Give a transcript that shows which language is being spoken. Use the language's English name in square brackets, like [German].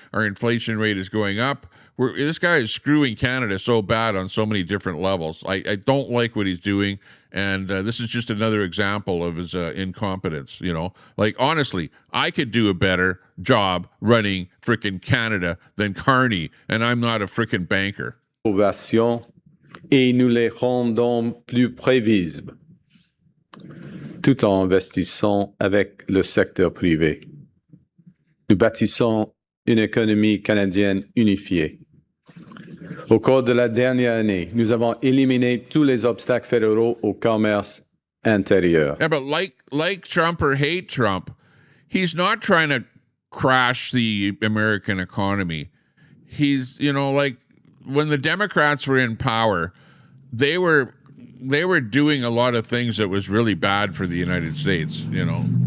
[English] Our inflation rate is going up. This guy is screwing Canada so bad on so many different levels. I don't like what he's doing, and this is just another example of his incompetence, you know. Like, honestly, I could do a better job running frickin' Canada than Carney, and I'm not a frickin' banker. [French] Et nous les rendons plus prévisibles, tout en investissant avec le secteur privé. Nous bâtissons une économie canadienne unifiée. Au cours de la dernière année, nous avons éliminé tous les obstacles fédéraux au commerce intérieur. [English] Yeah, but like Trump or hate Trump, he's not trying to crash the American economy. He's, you know, like when the Democrats were in power, they were doing a lot of things that was really bad for the United States, you know.